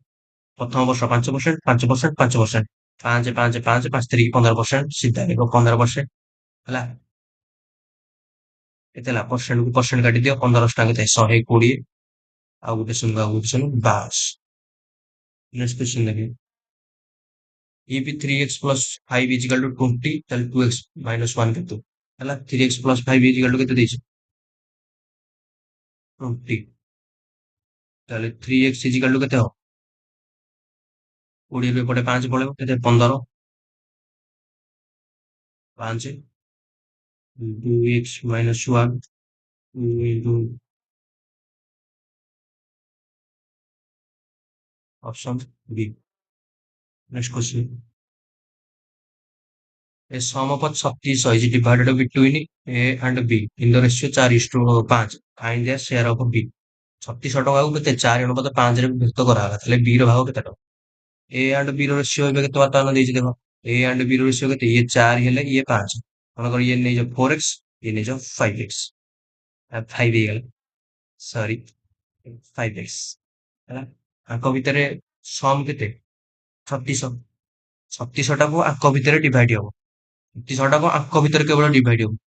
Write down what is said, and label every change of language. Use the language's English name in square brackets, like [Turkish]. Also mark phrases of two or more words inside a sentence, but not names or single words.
[Odia] ପ୍ରଥମ ବର୍ଷ 5%, 5%, 5%। 5 5 5 5 3 15%। ସିଧା 15%। ହେଲା। କେତେ ହେଲା? ପରସେଣ୍ଟ କୁ ପରସେଣ୍ଟ କାଟିଦିଅ। 15 ଟଙ୍କା କେତେ? 120। ଆଉ ଗୋଟେ ଶୂନ, ଆଉ ଗୋଟେ ଶୂନ, ବାସ୍। [English] next question ଦେଖିବେ। if 3x plus 5 is equal to 20, [Odia] ତାହେଲେ [English] 2x minus 1 [Odia] କେତେ? ହେଲା। [English] 3x plus 5 is equal to [Odia] କେତେ ଦେଇଛି? [English] 20। ତାହେଲେ 3x is equal to [Odia] କେତେ ହବ? 20 ରୁ ଏପଟେ 5 ପଳେଇବ, କେତେ? 15। [English] 5 2x minus 1 into option B। Next question. A sum of 36 is divided between A and B in the ratio 4:5। Find the share of B। [Odia] 36 ଟଙ୍କାକୁ କେତେ? 4 ଅନୁପାତ 5 ରେ ବିଭକ୍ତ କରାଗଲା। ତାହେଲେ B ର ଭାଗ କେତେ ଟଙ୍କା? [English] A and B ratio [Odia] ଏବେ କେତେ ବର୍ତ୍ତମାନ ଦେଇଛି ଦେଖ। [English] A and B ratio [Odia] କେତେ, ଇଏ 4 ହେଲେ ଇଏ 5, ମନେକର ଇଏ ନେଇଯାଅ 4x, ଇଏ ନେଇଯାଅ 5x, 5 ହେଇଗଲା, ସରି 5x ହେଲା। ଆଙ୍କ ଭିତରେ ସମ୍ କେତେ, 36, 36 ଟାକୁ ଆଙ୍କ ଭିତରେ ଡିଭାଇଡ ହବ, 36 ଟାକୁ ଆଙ୍କ ଭିତରେ କେବଳ ଡିଭାଇଡ ହବ।